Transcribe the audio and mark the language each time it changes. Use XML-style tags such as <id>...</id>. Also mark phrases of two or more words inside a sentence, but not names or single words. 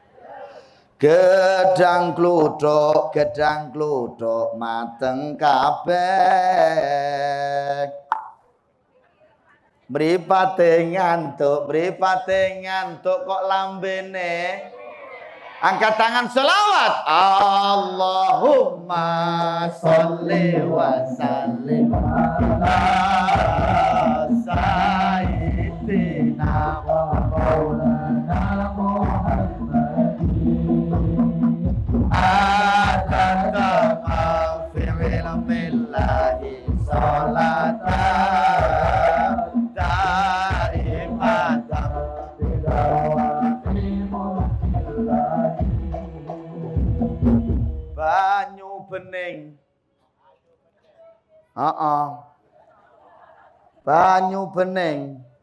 <jv>Gedang kluduk mateng kabeh. Mripate ngantuk kok lambene. Angkat tangan selawat.</jv> <ar>اللهم صل وسلم على سيدنا ومولانا محمد عدد ما في علم الله صلاة دائمة بدوام ملك الله.</ar> <jv>Banyu bening. Banyu bening.</jv>